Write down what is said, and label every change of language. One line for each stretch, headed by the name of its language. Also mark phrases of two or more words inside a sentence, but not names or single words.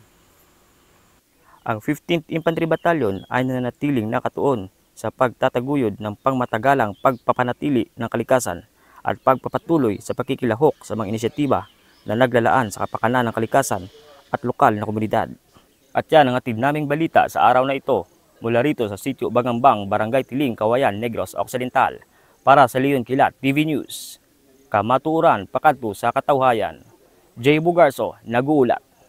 Filipino: Ang 15th Infantry Battalion ay nananatiling nakatuon sa pagtataguyod ng pangmatagalang pagpapanatili ng kalikasan at pagpapatuloy sa pakikilahok sa mga inisyatiba na naglalaan sa kapakanan ng kalikasan at lokal na komunidad. At yan ang atid naming balita sa araw na ito mula rito sa Sitio Bagangbang, Barangay Tiling, Kawayan, Negros Occidental. Para sa Leon Kilat TV News,
Hiligaynon: kamatuoran pakadto sa katawhayan.
Filipino: Jay Bugarso, nag-uulat.